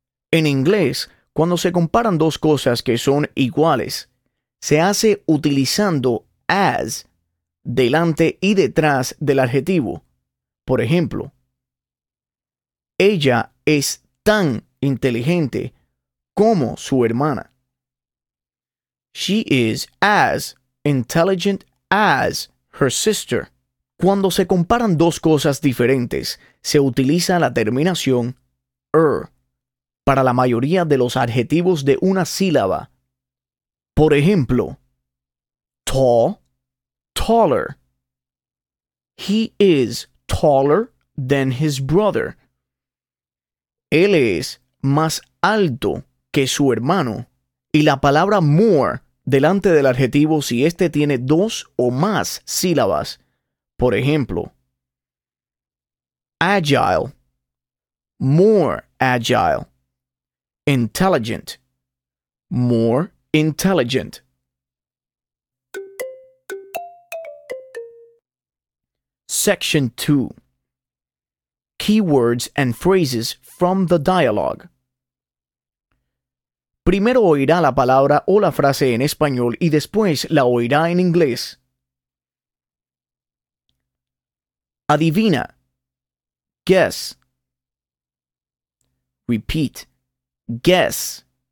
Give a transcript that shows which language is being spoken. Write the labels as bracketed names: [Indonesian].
[Spanish] En inglés, cuando se comparan dos cosas que son iguales, se hace utilizando as delante y detrás del adjetivo. Por ejemplo, ella es tan inteligente como su hermana. [English] She is as intelligent as her sister. [Spanish] Cuando se comparan dos cosas diferentes, se utiliza la terminación er para la mayoría de los adjetivos de una sílaba. Por ejemplo, [English] tall, taller. He is taller than his brother. [Spanish] Él es más alto que su hermano. Y la palabra more delante del adjetivo si este tiene dos o más sílabas. Por ejemplo, [English] agile, more agile, intelligent, more intelligent. Section 2. Keywords and phrases from the dialogue. [Spanish] Primero oirá la palabra o la frase en español y después la oirá en inglés. Adivina. [English] Guess. Repeat. Guess.